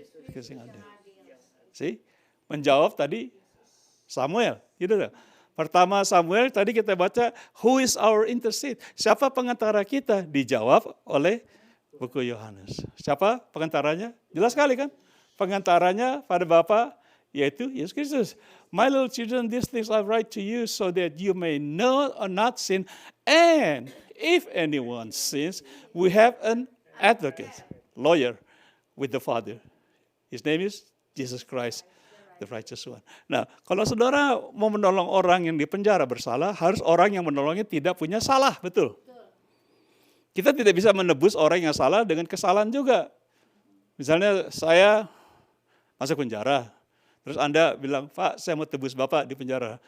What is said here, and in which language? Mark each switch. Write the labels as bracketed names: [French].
[Indonesian] Yesus yang adil. See? Menjawab tadi Samuel. Gitu. Pertama Samuel, tadi kita baca, [English] who is our intercede? [Indonesian] Siapa pengantara kita? Dijawab oleh buku Yohanes. Siapa pengantaranya? Jelas sekali kan? Pengantaranya pada Bapa, yaitu Yesus Kristus. [English] My little children, these things I write to you so that you may know or not sin. And if anyone sins, we have an advocate, lawyer with the Father. His name is Jesus Christ, the righteous one. [Indonesian] Nah, kalau saudara mau menolong orang yang dipenjara bersalah, harus orang yang menolongnya tidak punya salah, betul? Kita tidak bisa menebus orang yang salah dengan kesalahan juga. Misalnya saya masuk penjara, terus Anda bilang, Pak, saya mau tebus Bapak di penjara.